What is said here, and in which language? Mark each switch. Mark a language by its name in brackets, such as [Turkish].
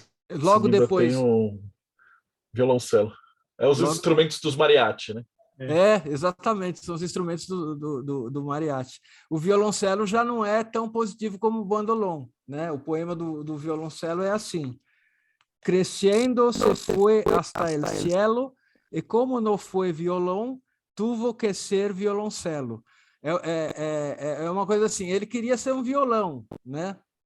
[Portuguese] Logo depois tem o violoncelo. Os instrumentos dos mariachi, né? Exatamente, são os instrumentos do mariachi. O violoncelo já não é tão positivo como o bandolón, né? O poema do violoncelo é assim: [Spanish] crescendo se fue hasta el cielo e como no fue violón, tuvo que ser violoncelo. [Portuguese] É uma coisa assim, ele queria ser um violão, né?